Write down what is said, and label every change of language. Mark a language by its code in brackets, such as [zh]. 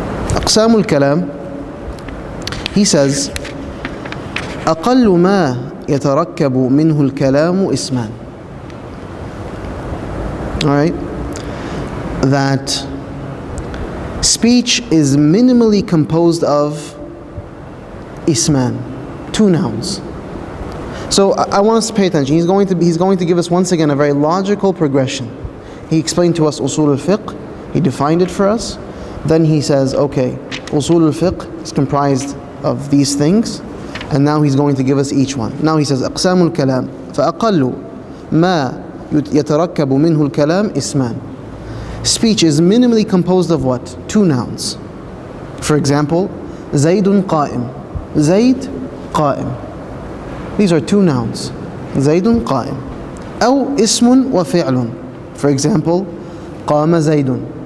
[ar] أقسام الكلام, [en] he says [ar] أقل ما يتركب منه الكلام اسمان. [en] Alright, that speech is minimally composed of isman, 2 nouns. So I want us to pay attention. He's going to give us once again a very logical progression. He explained to us usul al-fiqh, he defined it for us. Then he says, okay, usul al-fiqh is comprised of these things, and now he's going to give us each one. Now he says, [ar] أقسام الكلام فأقل ما يتركب منه الكلام اسمان. [en] Speech is minimally composed of what? 2 nouns. For example, [ar] زيد قائم. زيد قائم. [en] These are 2 nouns. [ar] زيد قائم. أو اسم وفعل. [en] For example, [ar] قام زيد.